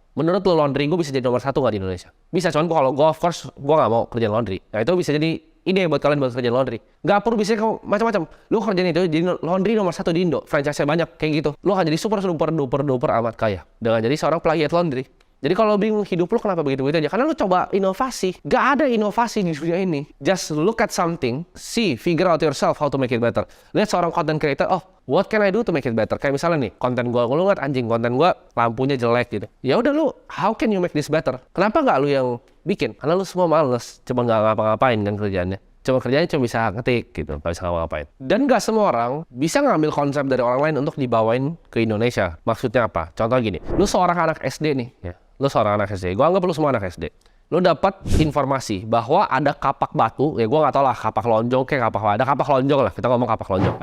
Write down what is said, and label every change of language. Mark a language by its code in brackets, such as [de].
[id] Menurut lo laundry gue bisa jadi nomor 1 nggak di Indonesia? Bisa, cuman kalau gue [en] of course [id] gue nggak mau kerjaan laundry. Nah itu bisa jadi ide buat kalian buat kerjaan laundry. Nggak perlu bisa macam-macam. Lo kerjaan itu jadi laundry nomor 1 di Indo. Franchise-nya banyak kayak gitu. Lo akan jadi super duper amat kaya dengan jadi seorang plagiat laundry. Jadi kalau bingung hidup lo kenapa begitu-begitu aja? Karena lo coba inovasi. Gak ada inovasi di dunia ini. [en] Just look at something, figure out yourself how to make it better. [id] Lihat seorang content creator, [en] what can I do to make it better? [id] Kayak misalnya nih, konten gue, lo liat anjing konten gue lampunya jelek gitu. Ya udah lo, [en] how can you make this better? [id] Kenapa nggak lo yang bikin? Karena lo semua males, cuma nggak ngapa-ngapain kan kerjaannya. Kerjanya cuma bisa ngetik gitu, nggak bisa ngapa-ngapain. Dan nggak semua orang bisa ngambil konsep dari orang lain untuk dibawain ke Indonesia. Maksudnya apa? Contoh gini, lu seorang anak SD nih, ya. Lu seorang anak SD, gue anggap lu semua anak SD. Lu dapat informasi bahwa ada kapak batu, ya gue nggak tahu lah kapak lonjong kayak ada kapak lonjong lah, kita ngomong kapak lonjong.